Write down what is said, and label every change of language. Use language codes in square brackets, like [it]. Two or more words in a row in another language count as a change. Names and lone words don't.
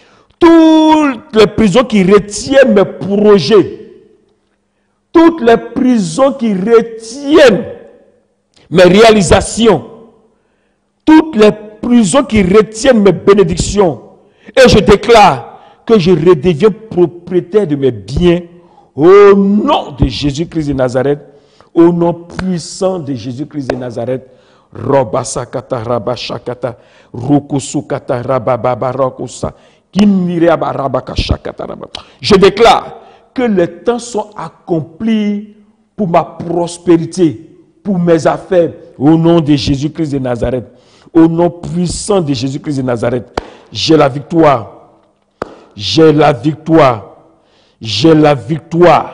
[fr] Toutes les prisons qui retiennent mes projets, toutes les prisons qui retiennent mes réalisations, toutes les prisons qui retiennent mes bénédictions. Et je déclare que je redeviens propriétaire de mes biens au nom de Jésus-Christ de Nazareth, au nom puissant de Jésus-Christ de Nazareth. Robasakata rabashakata rokusukata rabababarakusa kiniriabarabakashakata raba. Je déclare que les temps sont accomplis pour ma prospérité, pour mes affaires, au nom de Jésus-Christ de Nazareth. Au nom puissant de Jésus-Christ de Nazareth, j'ai la victoire. J'ai la victoire. J'ai la victoire.